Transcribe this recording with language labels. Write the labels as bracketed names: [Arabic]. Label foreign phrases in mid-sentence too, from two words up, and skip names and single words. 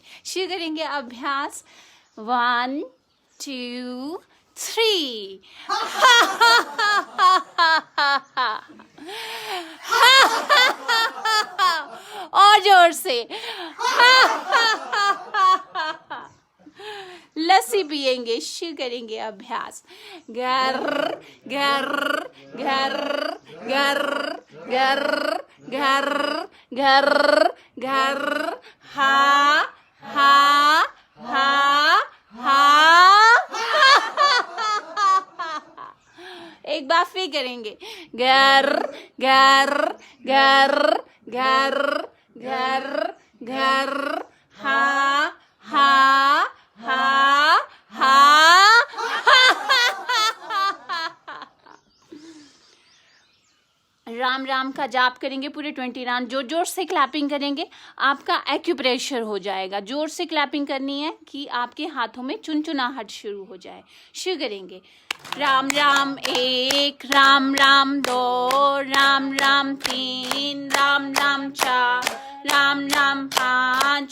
[Hindi] शुरू करेंगे अभ्यास। 1 2 3। और जोर से। लस्सी पिएंगे। शुरू करेंगे अभ्यास। गर गर गर गर गर घर घर घर हा हा हा हा। एक बार फिर करेंगे। घर घर घर घर घर घर हा हा हा हा। राम राम का जाप करेंगे पूरे 20 राउंड। जोर जोर से क्लैपिंग करेंगे, आपका एक्यूप्रेशर हो जाएगा। जोर से क्लैपिंग करनी है कि आपके हाथों में चुनचुनाहट शुरू हो जाए। शुरू करेंगे। राम राम 1, राम राम 2, राम राम 3, राम राम 4, राम राम 5,